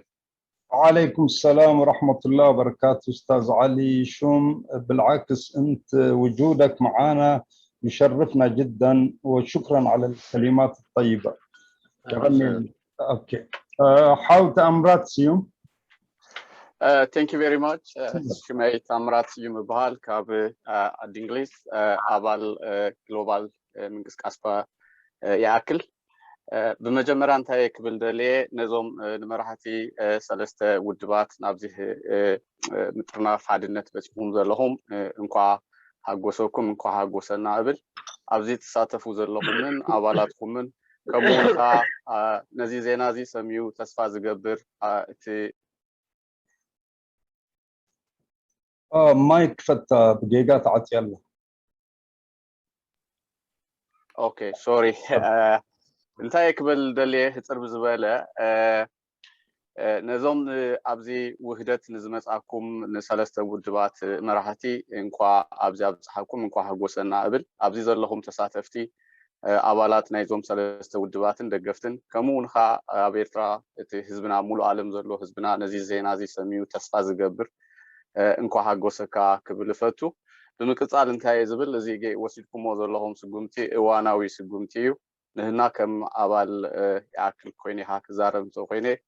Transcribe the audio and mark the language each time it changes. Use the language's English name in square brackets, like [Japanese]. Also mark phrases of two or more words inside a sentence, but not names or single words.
[Arabic] وعليكم السلام ورحمة الله وبركاته. أستاذ علي شوم، بالعكس أنت وجودك معنا يشرفنا جدا، وشكرا على الكلمات الطيبة. أوكي. حاول تأمرات سيوم. [English] Thank you very much. [Tigrinya] ሽመይ ታምራት ስዩም ይበሃል ካብ ዓዲ እንግሊዝ ኣባል ግሎባል ምንቅስቃስ ይኣክል። ብመጀመርያ እንታይ ክብል ደልየ ነዞም ንመራሕቲ ሰለስተ ውድባት ናብዚ ምጥርናፍ ሓድነት በፂኹም ዘለኹም እንኳ ሃጎሰኩም እንኳ ሃጎሰና እብል። ኣብዚ ተሳተፉ ዘለኹምን ኣባላትኩምን ከምኡውን ከዓ ነዚ ዜና እዚ ሰሚዑ ተስፋ ዝገብር እቲ [Arabic] مايك فتا دقيقة تعطي يلا. [English] okay sorry. [Tigrinya] እንታይ ክብል ደልየ ህፅር ብዝበለ ነዞም ኣብዚ ውህደት ንዝመፃኩም ንሰለስተ ውድባት መራሕቲ እንኳ ኣብዚ ኣብፅሓኩም እንኳ ሃጎሰና እብል። ኣብዚ ዘለኹም ተሳተፍቲ ኣባላት ናይዞም ሰለስተ ውድባትን ደገፍትን ከምኡውን ከዓ ኣብ ኤርትራ እቲ ህዝብና ሙሉእ ዓለም ዘሎ ህዝብና ነዚ ዜና እዚ ሰሚዑ ተስፋ ዝገብር እንኳ ሃጎሰካ ክብል ፈቱ። ብምቅፃል እንታይ ዝብል እዚ ወሲድኩሞ ዘለኹም ስጉምቲ እዋናዊ ስጉምቲ እዩ። ንህና ከም ኣባል ይኣክል ኮይነ ኢኻ ክዛረብ እንተኮይነ